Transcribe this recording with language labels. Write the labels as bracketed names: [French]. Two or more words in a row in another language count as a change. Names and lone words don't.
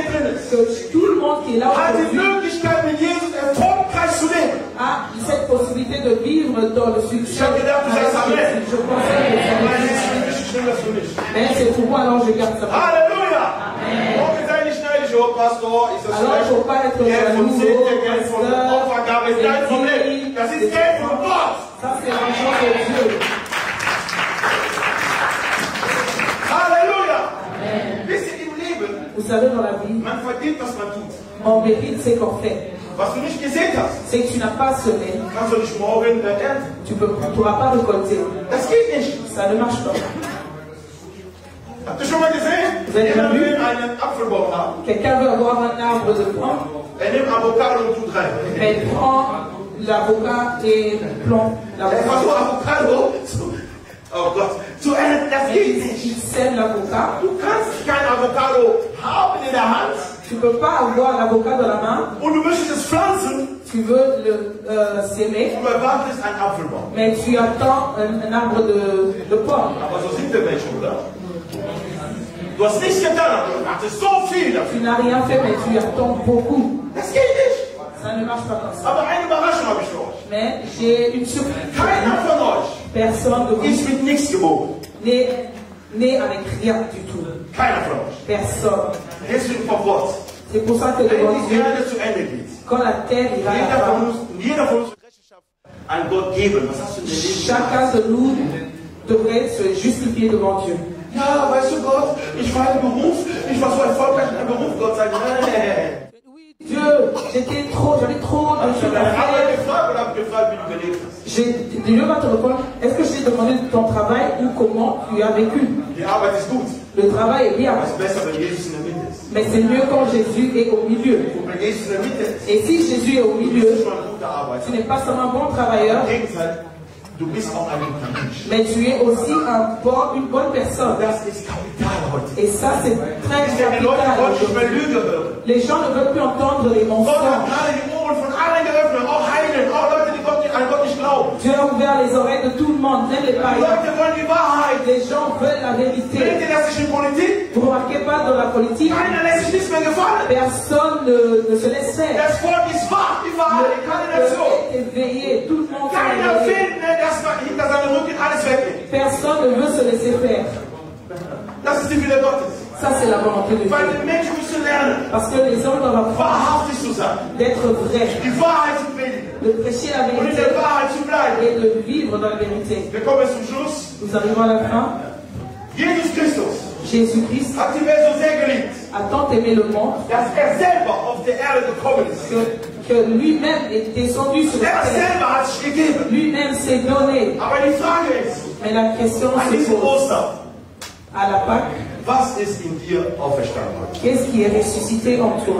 [French] Que tout le monde qui est là aujourd'hui a cette possibilité de vivre dans le succès. Je pensais que mais c'est pour moi, alors je garde ça. Alléluia. [German] oh Pastor, ist das [French] Alors, il ne faut pas être [German] Geld von [French] jaloux, [German] Zehnte, Geld von [French] pasteur, [German] Opfergabe ist kein Problem. Das ist Geld von Gott. [French] Ça, c'est l'argent de Dieu. [German] Halleluja. Wisst ihr, im Leben, [French] Vous savez, dans la vie, [German] man verdient, was man tut. [French] on mérite ce qu'on fait. [German] Was du nicht gesehen hast, [French] C'est que tu n'as pas semé, [German] kannst du nicht morgen ernten. [French] tu ne pourras pas récolter. [German] Das geht nicht. [French] Ça ne marche pas. [German] Habt ihr schon mal gesehen? Jemand will einen Apfelbaum haben. [French] Quelqu'un veut avoir un arbre de pomme, [German] Nimmt Avocado und tut rein. [French] elle prend l'avocat et plombe [German] Einfach so Avocado oh Gott, zu ernten, das geht nicht. [French] Il sème l'avocat. [German] Du kannst kein Avocado haben in der Hand. [French] Tu ne peux pas avoir l'avocat dans la main. [German] Und du möchtest es pflanzen. [French] Tu veux le s'aimer. [German] Du erwartest einen Apfelbaum. [French] Mais tu attends un arbre de pomme. [German] Aber so sind wir Menschen, oder? Du hast nichts getan, aber du wartest so viel dafür. [French] Tu n'as rien fait, mais tu attends beaucoup. [German] Das geht nicht. [French] Ça ne marche pas comme ça. [German] Aber eine Überraschung habe ich für euch. [French] Mais j'ai une surprise. [German] Keiner von euch [French] Personne de vous [German] ist mit nichts geboren. [French] né avec rien du tout. [German] Keiner von euch. [French] Personne. [German] Deswegen vom Wort. [French] C'est pour ça que le [German] Wenn [French] bon [German] die [French] Dieu, [German] Erde zu Ende geht, [French] quand la terre ira à la fin, [German] jeder von uns Rechenschaft an Gott geben. Was hast du in deinem Leben [French] chacun de nous devrait se justifier devant Dieu. [German] Ja, weißt du Gott, ich war im Beruf, ich war so erfolgreich in einem Beruf, Gott sagt, nee. [French] Dieu, j'avais trop de choses à faire. Dieu va te répondre, est-ce que je t'ai demandé de ton travail ou comment tu as vécu? [German] Die Arbeit ist gut. [French] Le travail est bien. [German] Es ist besser, wenn Jesus in der Mitte ist. [French] Mais c'est mieux quand Jésus est au milieu. [German] Und wenn Jesus in der Mitte ist, [French] Et si Jésus est au milieu, [German] bist du ein guter Arbeiter. [French] tu n'es pas seulement un bon travailleur, [German] Im Gegenteil, du bist auch ein guter Mensch. [French] mais tu es aussi une bonne personne. [German] Das ist Kapital heute. [French] Et ça, c'est très [German] Die Leute wollen nicht mehr [French] capital. [German] Lüge hören. [French] Les gens ne veulent plus entendre les [German] Gott hat [French] mensonges. [German] gerade die Ohren von allen geöffnet, auch Heiden, auch Leute, die an Gott nicht glauben. [French] Dieu a ouvert les oreilles de tout le monde, même les [German] Die [French] païens. [German] Leute wollen die Wahrheit. [French] Les gens veulent la [German] Seht [French] vérité. [German] ihr das nicht in Politik? [French] Vous ne remarquez pas dans la politique, [German] Keiner lässt sich nichts mehr gefallen. [French] personne ne se laisse faire. [German] Das Volk ist wach, die Wahrheit, keine Nation. [French] Le peuple est éveillé, tout le monde est [German] Keiner [French] éveillé. [German] findet, dass man hinter seinem Rücken alles wegnimmt. [French] Personne ne veut se laisser faire. [German] Das ist die Wille Gottes. [French] Ça, c'est la volonté de Dieu. [German] Weil die Menschen müssen lernen, [French] Parce que les hommes doivent apprendre [German] wahrhaftig zu sein, [French] d'être vrais, [German] die Wahrheit zu predigen [French] de prêcher la [German] und in [French] vérité [German] der Wahrheit zu bleiben. [French] et de vivre dans la vérité. [German] Wir kommen zum Schluss. [French] Nous arrivons à la fin. [German] Jesus Christus [French] Jésus-Christ [German] hat die Welt so sehr geliebt, [French] a tant aimé le monde [German] dass selber auf der Erde gekommen ist. [French] que lui-même est descendu sur la terre. [German] Selber hat sich gegeben. [French] Lui-même s'est donné. [German] Aber die Frage ist, [French] Mais la question [German] an [French] se [German] diesem [French] pose [German] Ostern, [French] à la Pâque, [German] was ist in dir auferstanden? [French] qu'est-ce qui est ressuscité en toi?